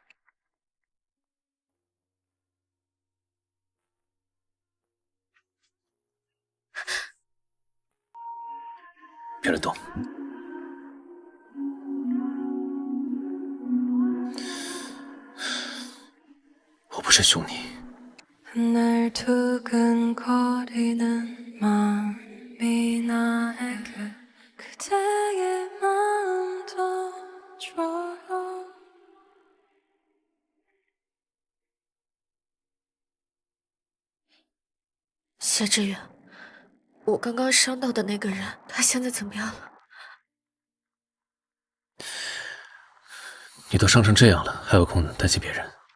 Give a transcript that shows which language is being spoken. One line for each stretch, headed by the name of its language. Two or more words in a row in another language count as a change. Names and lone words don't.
Chinese: 别乱动。我不是凶你。
Korean: 날 두근거리는 마음이 나에게 그대의 마음도 줘요.
Chinese: 谢志远，我刚刚伤到的那个人，他现在怎么样了？你都伤成这样了，还有空担心别人？